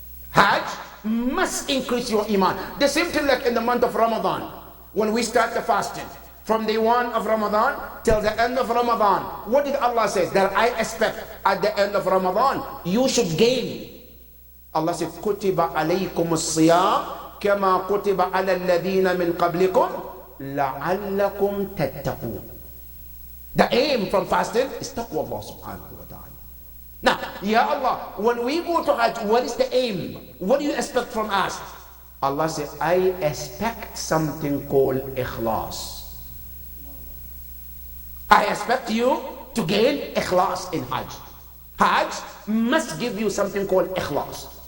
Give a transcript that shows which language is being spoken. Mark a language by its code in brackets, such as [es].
[en] Hajj must increase your iman. The same thing like in the month of Ramadan, when we start the fasting. From day 1 of Ramadan till the end of Ramadan. What did Allah say? That I expect at the end of Ramadan, you should gain. [ar] Allah said, كُتِبَ عَلَيْكُمُ الصِّيَامِ كَمَا كُتِبَ عَلَى الَّذِينَ مِنْ قَبْلِكُمْ لَعَلَّكُمْ تَتَّقُونَ. [en] The aim from fasting is taqwa Allah subhanahu wa ta'ala. Now, Ya Allah, when we go to Hajj, what is the aim? What do you expect from us? Allah said, I expect something called ikhlas. I expect you to gain ikhlas in Hajj. Hajj must give you something called ikhlas.